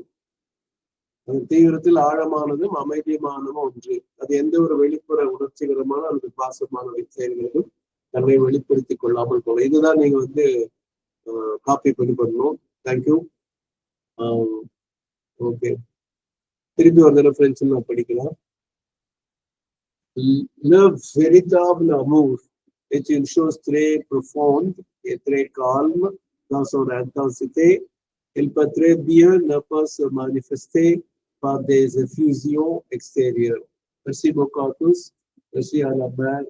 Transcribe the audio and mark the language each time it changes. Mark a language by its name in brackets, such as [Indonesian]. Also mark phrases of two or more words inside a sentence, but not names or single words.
[Tamil] அது தீவிரத்தில் ஆழமானதும் அமைதியமானதும் ஒன்று. அது எந்த ஒரு வெளிப்புற உணர்ச்சிகரமான அல்லது பாசமான செயல்களிலும் தன்னை வெளிப்படுத்திக் கொள்ளாமல் போல. இதுதான் நீங்க வந்து காப்பி பண்ணணும். தேங்க்யூ. ஓகே, திருப்பி ஒரு தடவை ஃப்ரெண்ட்ஸ் நான் படிக்கலாம். [French] Le véritable amour est une chose très profonde et très calme dans son intensité. Il peut très bien ne pas se manifester par des effusions extérieures. Merci beaucoup à tous. Merci à la mère.